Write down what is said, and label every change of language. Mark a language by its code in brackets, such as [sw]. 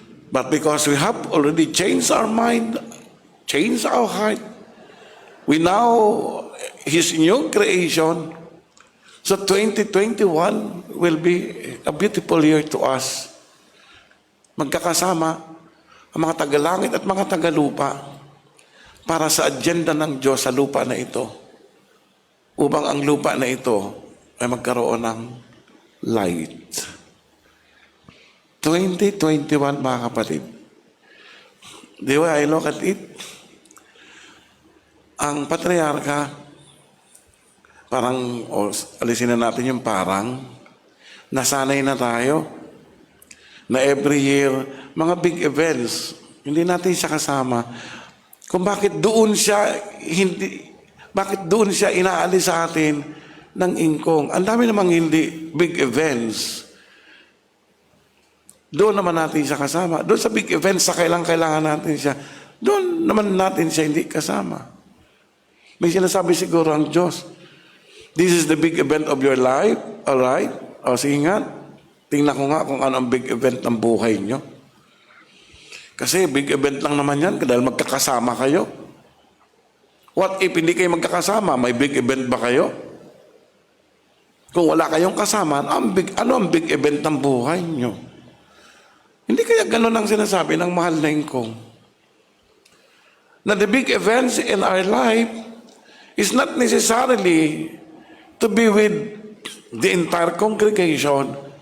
[en] But because we have already changed our mind, changed our heart, we now, His new creation, so 2021 will be a beautiful year to us. [tl] Magkakasama ang mga tagalangit at mga tagalupa para sa agenda ng Diyos sa lupa na ito, upang ang lupa na ito ay magkaroon ng light. 2021, mga kapatid. [en] The way I look at it, [tl] ang patriarka, parang, alisin na natin yung parang, nasanay na tayo, na [en] every year, [tl] mga big events, hindi natin siya kasama. Kung bakit doon siya, bakit doon siya inaalis sa atin ng ingkong. Ang dami namang hindi big events. Doon naman natin siya kasama. Doon sa big events, sa kailangan natin siya, doon naman natin siya hindi kasama. May sinasabi siguro ang Diyos, [en] this is the big event of your life, alright? [tl] O sige nga, tingnan ko nga kung ano ang big event ng buhay nyo. Kasi big event lang naman yan dahil magkakasama kayo. [en] What if [tl] hindi kayo magkakasama? May big event ba kayo? Kung wala kayong kasama, ano ang big event ng buhay nyo? Hindi kaya ganun ang sinasabi ng mahal na ingkong. [en] Na the big events in our life is not necessarily to be with the entire congregation.